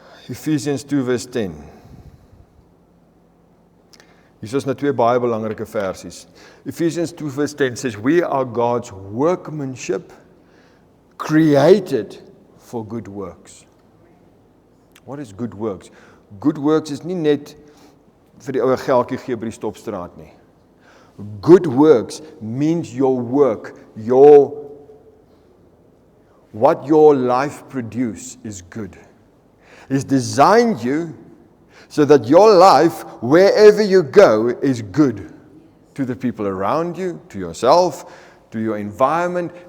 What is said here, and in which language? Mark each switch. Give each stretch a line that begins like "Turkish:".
Afrikaans: Ephesians 2 vers 10. Hier is nou twee baie belangrike versies.
English: Ephesians 2 verse 10 says, we are God's workmanship, created for good works. What is good works?
Afrikaans: Good works is nie net vir die ouwe geldjie gee by die stopstraat nie.
English: Good works means your work, what your life produce is good. He's designed you so that your life, wherever you go, is good to the people around you, to yourself, to your environment.